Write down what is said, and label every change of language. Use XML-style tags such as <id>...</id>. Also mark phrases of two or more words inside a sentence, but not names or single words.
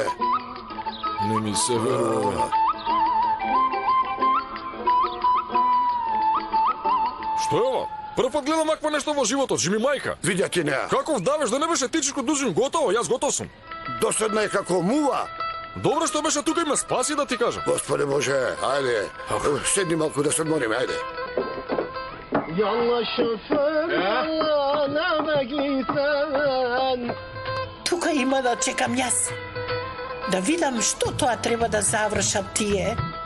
<mk>Не ми се верува. Што е ова? Прв пат гледам аква нешто во животот, жими мајка. Видја ти неа. Каков давеш да не беше тичко дужин, готово, јас готов сум. Доседна е како мува. Добро што беше тука и ме спаси да ти кажам. Господе Боже, ајде. Седни малку да се одмориме, ајде.</mk> <tr>Yallah şoför yallah ne bekliysen.</tr> <mk>Тука има да чекам јас. Да видам што тоа треба да завршат тие.</mk>